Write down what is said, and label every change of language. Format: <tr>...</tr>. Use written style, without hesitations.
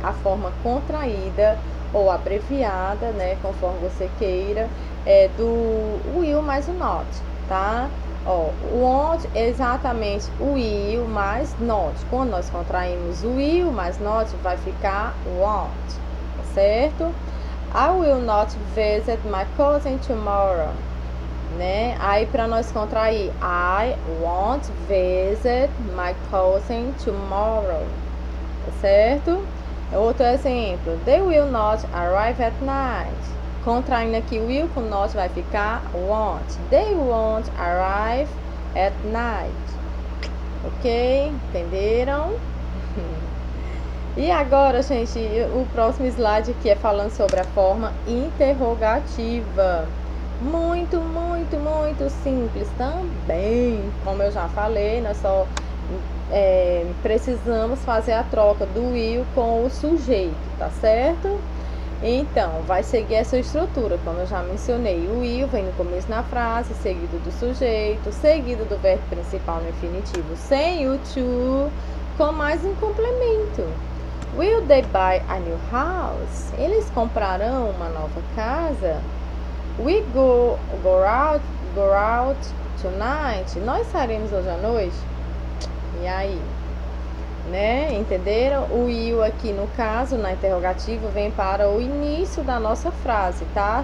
<pt>A forma contraída ou abreviada, né? Conforme você queira, do will mais o not, tá? Ó, want é exatamente o will mais not. Quando nós contraímos o will mais not, vai ficar want, tá certo?</pt> <en>I will not visit my cousin tomorrow, né?</en> <pt>Aí para nós contrair,</pt> <en>I won't visit my cousin tomorrow,</en> <pt>tá certo? Outro exemplo,</pt> <en>they will not arrive at night.</en> <pt>Contraindo aqui o will com not vai ficar won't.</pt> <en>They won't arrive at night.</en> <pt>Ok? Entenderam? E agora, gente, o próximo slide aqui é falando sobre a forma interrogativa. Muito, muito, muito simples também. Como eu já falei, nós só precisamos fazer a troca do will com o sujeito, tá certo? Então, vai seguir essa estrutura, como eu já mencionei. O will vem no começo da frase, seguido do sujeito, seguido do verbo principal no infinitivo sem o to, com mais um complemento.</pt> <en>Will they buy a new house?</en> <pt>Eles comprarão uma nova casa?</pt> <en>We go out tonight?</en> <pt>Nós sairemos hoje à noite? E aí? Né? Entenderam? O will aqui, no caso, na interrogativa, vem para o início da nossa frase, tá?</pt>